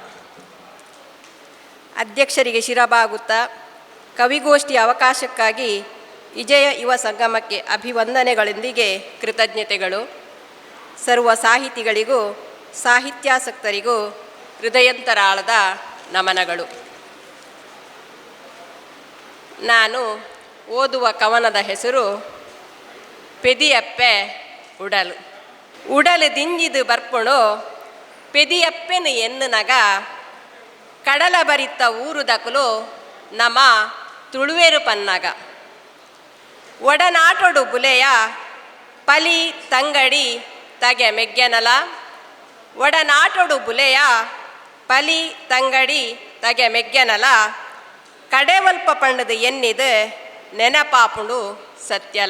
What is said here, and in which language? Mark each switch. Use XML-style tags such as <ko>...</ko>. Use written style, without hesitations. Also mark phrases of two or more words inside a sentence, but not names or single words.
<kn>ಅಧ್ಯಕ್ಷರಿಗೆ ಶಿರಬಾಗುತ್ತಾ ಕವಿಗೋಷ್ಠಿ ಅವಕಾಶಕ್ಕಾಗಿ ವಿಜಯ ಯುವ ಸಂಗಮಕ್ಕೆ ಅಭಿವಂದನೆಗಳೊಂದಿಗೆ ಕೃತಜ್ಞತೆಗಳು. ಸರ್ವ ಸಾಹಿತಿಗಳಿಗೂ ಸಾಹಿತ್ಯಾಸಕ್ತರಿಗೂ ಹೃದಯಂತರಾಳದ ನಮನಗಳು. ನಾನು ಓದುವ ಕವನದ ಹೆಸರು ಪೆದಿಯಪ್ಪೆ ಉಡಲು.</kn> <tcy>ಉಡಲು ದಿಂಜಿದು ಬರ್ಪುಣು ಪೆದಿಯಪ್ಪೆನು ಎನ್ನು ನಗ, ಕಡಲ ಬರಿತ ಊರುದಕಲು ನಮ ತುಳುವೇರು ಪನ್ನಗ. ಒಡನಾಟೊಡು ಬುಲೆಯ ಪಲಿ ತಂಗಡಿ ತಗೆ ಮೆಗ್ಗೆನಲ, ಒಡನಾಟೊಡು ಬುಲೆಯ ಪಲಿ ತಂಗಡಿ ತಗೆ ಮೆಗ್ಗೆನಲ, ಕಡೆವಲ್ಪ ಪಂಡದು ಎನ್ನಿದು ನೆನಪಾಪುಂಡು ಸತ್ಯಲ.</tcy>